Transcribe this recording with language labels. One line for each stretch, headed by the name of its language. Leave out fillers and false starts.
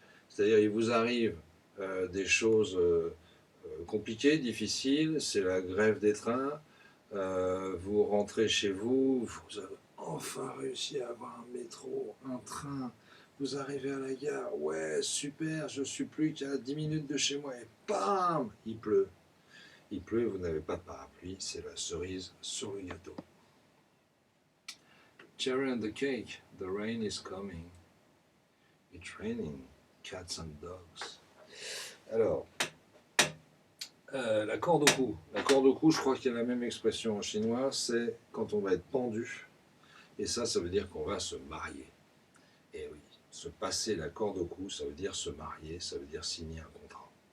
French: C'est-à-dire, il vous arrive des choses compliquées, difficiles, c'est la grève des trains, vous rentrez chez vous, vous avez enfin réussi à avoir un métro, un train, vous arrivez à la gare, ouais, super, je suis plus qu'à 10 minutes de chez moi, et bam, il pleut. Il pleut, vous n'avez pas de parapluie, c'est la cerise sur le gâteau.
English: Cherry on the cake, the rain is coming. It's raining, cats and dogs.
French: Alors, la corde au cou. La corde au cou, je crois qu'il y a la même expression en chinois, c'est quand on va être pendu. Et ça veut dire qu'on va se marier. Et oui, se passer la corde au cou, ça veut dire se marier, ça veut dire signer un contrat.